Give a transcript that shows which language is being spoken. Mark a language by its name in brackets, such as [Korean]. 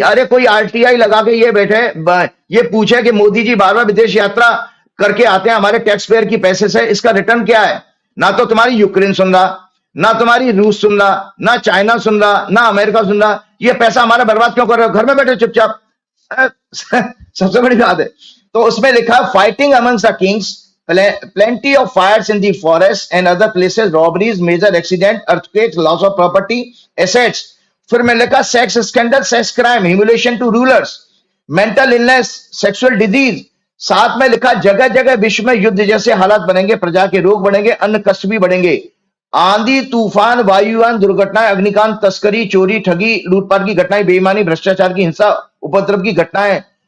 [Hindi] अरे कोई आरटीआई लगा के ये बैठे, ये पूछे कि मोदी जी बार बार विदेश यात्रा करके आते हैं हमारे टैक्स पेयर की पैसे से, इसका रिटर्न क्या है? ना तो तुम्हारी यूक्रेन सुन रहा, ना तुम्हारी रूस सुन रहा, ना चाइना सुन रहा, ना अमेरिका सुन रहा। ये पैसा हमारा बर्बाद क्यों कर रहे हो? घर में बैठे चुपचाप। सबसे बड़ी बात है। तो उसमें लिखा [English] Fighting amongst the kings, plenty of fires in the forest and other places, robberies, major accident, earthquakes, loss of property, assets. [Hindi] फिर में लिखा [English] Sex scandal, sex crime, humiliation to rulers, mental illness, sexual disease. [Hindi] साथ में लिखा जगह जगह विश्व में युद्ध जैसे हालात बनेंगे, प्रजा के रोग बढ़ेंगे, अन्न कष्ट भी बढ़ेंगे, आंधी, तूफान, वायुयान, दुर्घटनाएं, अग्निकांड, तस्करी, चोरी, ठगी, लूटपाट की घटनाएं, बेईमानी, भ्रष्टाचार की हिंसा, उपद्रव की घटनाएं।